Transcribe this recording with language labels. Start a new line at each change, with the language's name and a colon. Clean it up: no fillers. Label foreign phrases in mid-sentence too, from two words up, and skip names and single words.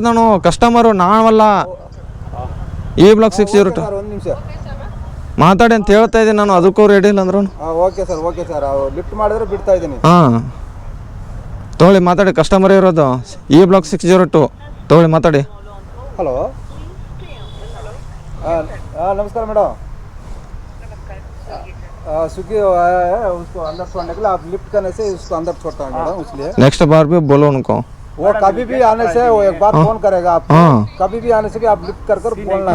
Kannada: ನಾನು ಕಸ್ಟಮರು, ನಾವಲ್ಲ. ಈ ಬ್ಲಾಕ್ 602 ಒಂದು ನಿಮಿಷ ಮಾತಾಡಿ ಅಂತ ಹೇಳ್ತಾ ಇದ್ದೀನಿ ನಾನು. ಅದಕ್ಕೂ ರೆಡಿ ಇಲ್ಲ ಅಂದ್ರು. ಓಕೆ ಸರ್ ಲಿಫ್ಟ್ ಮಾಡಿದ್ರೆ ಬಿಡ್ತಾ ಇದ್ದೀನಿ. ಹಾಂ, ತೊಗೊಳ್ಳಿ ಮಾತಾಡಿ. ಕಸ್ಟಮರ್ ಇರೋದು ಈ ಬ್ಲಾಕ್ 602. ತೊಗೊಳ್ಳಿ ಮಾತಾಡಿ. ಹಲೋ,
Hindi: नमस्कार मैडम. स्विगी आया है, उसको अंदर छोड़ने के लिए आप लिफ्ट करने से उसको अंदर छोड़ता है मैडम, इसलिए नेक्स्ट बार भी बोलो उनको. वो कभी भी आने से वो एक बार फोन करेगा आपको. कभी भी आने से भी आप लिफ्ट कर बोलना है.